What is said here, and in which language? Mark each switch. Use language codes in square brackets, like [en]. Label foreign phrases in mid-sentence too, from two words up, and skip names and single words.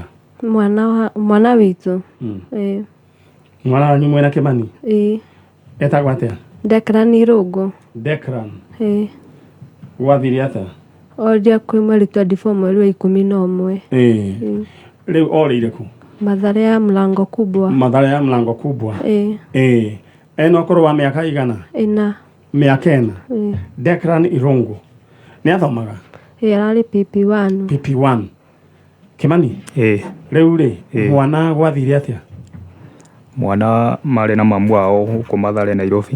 [ki] Mwana witu. Mwana wanyu mwena Kimani? Etagwo atia? Declan Irungu. Declan. Gwathire atia? Oria kwĩ mweri 24 mweri wa 11. Rĩu orĩire ku? [sw] Mathare ya mlango kubwa. Mathare ya mlango kubwa. [ki] Ena ũkũrũ wa mĩaka igana? 4. Mĩaka 4. Declan Irungu. Nĩ athomaga? Ararĩ PP1. PP1. Kimani? Rĩu rĩ, mwana gwathire atia? Mwana marĩ na [sw] mamu wao huko Mathare Nairobi.